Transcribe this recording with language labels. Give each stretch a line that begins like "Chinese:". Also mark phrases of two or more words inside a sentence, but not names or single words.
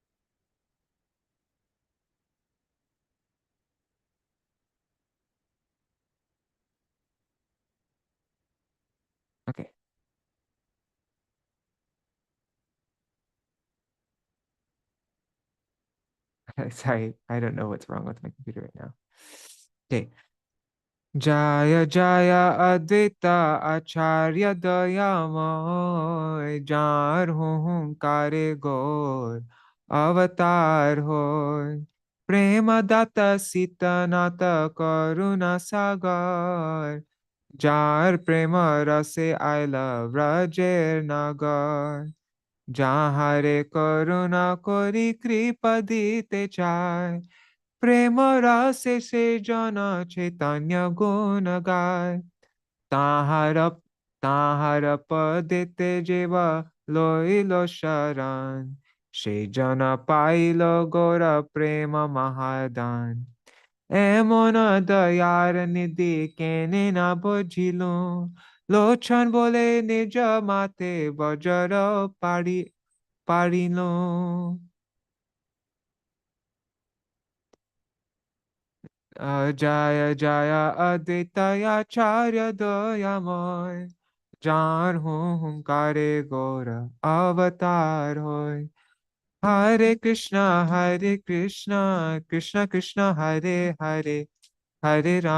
English: Okay. Sorry, I don't know what's wrong with my computer right now.
Bangla: Okay. জয় জয় অদ্বৈত আচার্য দয়াময় যার হুঙ্কারে গৌর অবতার হয় প্রেম দাতা সীতা নাথ করুণা সাগর যার প্রেম রসে আইলা ব্রজের নাগর যাহারে করুণা করি কৃপা দিতে চাই প্রেম রসে সে জন চৈতন্য গুণ গায় তাহার তাহার পদেতে যেব লইল শরণ সে জন পাইল গৌর প্রেম মহাদান এমন দয়ার নিধি কেনে না বুঝিল লোচন বলে নিজ মাতে বজর পারিল জয় জয় অদ্বৈত আচার্য দয়াময় জান হুঙ্কারে গোরা অবতার হয় হরে কৃষ্ণ কৃষ্ণ কৃষ্ণ হরে হরে হরে Hare